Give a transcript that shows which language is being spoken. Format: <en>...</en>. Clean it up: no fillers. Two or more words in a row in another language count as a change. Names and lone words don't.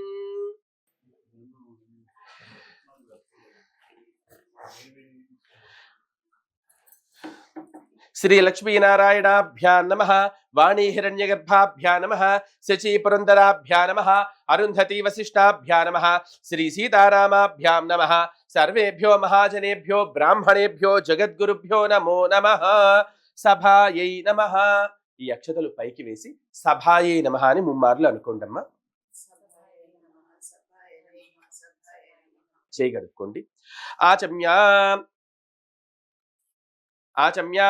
<sa>श्री लक्ष्मी नारायणाभ्यां नमः. वाणी हिरण्यगर्भाभ्यां नमः. शची पुरंदराभ्यां नमः. अरुंधति वसिष्ठाभ्यां नमः. श्री सीतारामाभ्यां नमः. सर्वेभ्यो महाजनेभ्यो ब्राह्मणेभ्यो जगद्गुरुभ्यो नमो नमः.</sa> <te>సభాయై నమః. ఈ అక్షతలు పైకి వేసి</te> <sa>సభాయై నమః</sa> <te>అని ముమ్మార్లు అనుకోండమ్మా. చేయగలుక్కోండి.</te> <sa>ఆచమ్యా ఆచమ్యా.</sa>